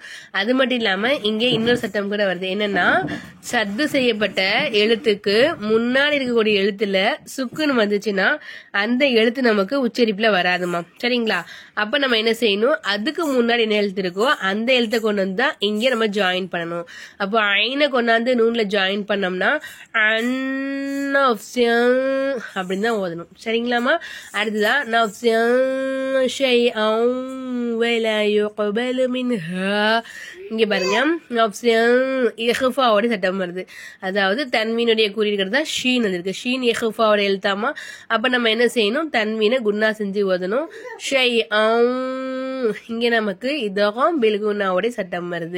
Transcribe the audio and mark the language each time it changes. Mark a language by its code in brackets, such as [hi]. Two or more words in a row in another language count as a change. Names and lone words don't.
[ta] அது மட்டும் இல்லாம இங்க இன்னொரு சட்டம் கூட வருது. என்னன்னா, சத்து செய்யப்பட்ட எழுத்துக்கு முன்னாடி இருக்கக்கூடிய எழுத்துல சுக்குன்னு வந்துச்சுன்னா அந்த எழுத்து நமக்கு உச்சரிப்புல வராதுமா. சரிங்களா? அப்ப நம்ம என்ன செய்யணும்? அதுக்கு முன்னாடி என்ன எழுத்து இருக்கோ அந்த எழுத்தை கொண்டு வந்தா இங்க நம்ம ஜாயின் பண்ணணும். அப்போ ஐனை கொண்டாந்து நூன்ல ஜாயின் பண்ணோம்னா அப்படின்னு தான் ஓதணும். சரிங்களாமா? அடுத்ததான் [ar] شيئا ولا يقبل منها [ta] இங்க பாருங்க ஆப்ஷன் இஹ்ஃபாவோட சட்டம் வருது. அதாவது தன்வீனுடைய குறியீடு தான் ஷீன் வந்திருக்கு. ஷீன் இஹ்ஃபாவோட எழுத்தாமா. அப்ப நம்ம என்ன செய்யணும், தன்வீனை குன்னா செஞ்சு ஓதணும். இங்க நமக்கு இதகம் பில்குன்னாவோட சட்டம் வருது.